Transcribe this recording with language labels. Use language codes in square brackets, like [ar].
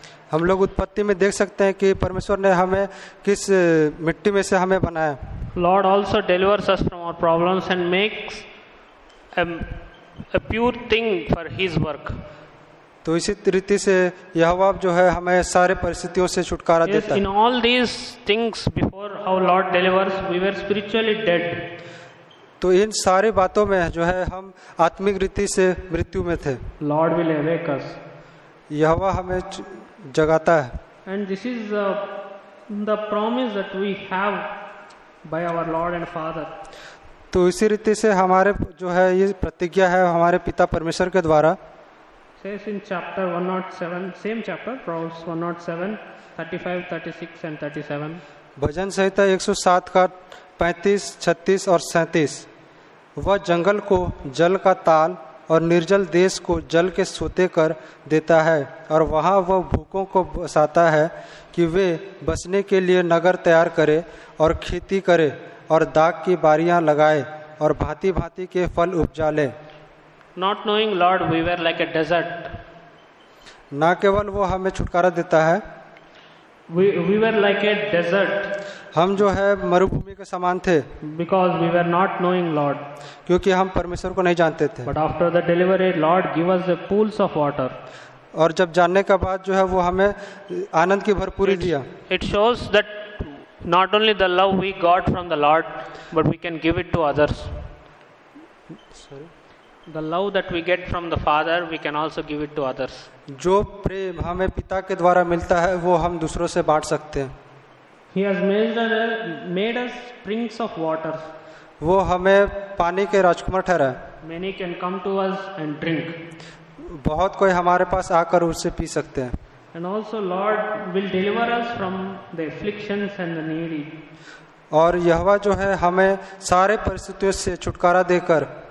[hi] हम लोग उत्पत्ति में देख सकते हैं कि परमेश्वर ने हमें किस मिट्टी में से हमें बनाया. [en] Lord also delivers us from our problems and makes a pure thing for his work. [hi] तो इसी रीति से यहोवा जो है हमें सारे परिस्थितियों से छुटकारा देता है. [en] In all these things before our Lord delivers, we were spiritually dead. [hi] तो इन सारी बातों में जो है हम आत्मिक रीति से मृत्यु में थे. [en] Lord will awake us. [hi] यहोवा हमें जगाता है. [en] And this is the promise that we have by our Lord and Father. [hi] तो इसी रीति से हमारे जो है ये प्रतिज्ञा है हमारे पिता परमेश्वर के द्वारा. [en] Says in chapter 107, same chapter, Proverbs 107, 35, 36 and 37. [hi] भजन संहिता 107 का 35, 36 और 37. वह जंगल को जल का ताल और निर्जल देश को जल के सोते कर देता है और वहाँ वह भूखों को बसाता है कि वे बसने के लिए नगर तैयार करे और खेती करे और दाख की बारियां लगाए और भांति भांति के फल उपजा ले. [en] Not knowing Lord, we were like a desert. [hi] ना केवल वो हमें छुटकारा देता है, [en] we were like a desert. [hi] हम जो है मरुभूमि के समान थे. [en] Because we were not knowing Lord. [hi] क्योंकि हम परमेश्वर को नहीं जानते थे. [en] But after the delivery, Lord give us the pools of water. [hi] और जब जानने के बाद जो है वो हमें आनंद की भरपूरी दिया। [en] It shows that not only the love we got from the Lord, but we can give it to others. The love that we get from the Father, we can also give it to others. [hi] जो प्रेम हमें पिता के द्वारा मिलता है वो हम दूसरों से बांट सकते हैं। [en] He has made us springs of waters. [hi] वो हमें पानी के राजकुमार ठहराए। [en] Many can come to us and drink. [hi] बहुत कोई हमारे पास आकर उससे पी सकते हैं। [en] And also Lord will deliver us from the afflictions and the needy. [hi] और यहोवा जो है हमें सारे परिस्थितियों से छुटकारा देकर,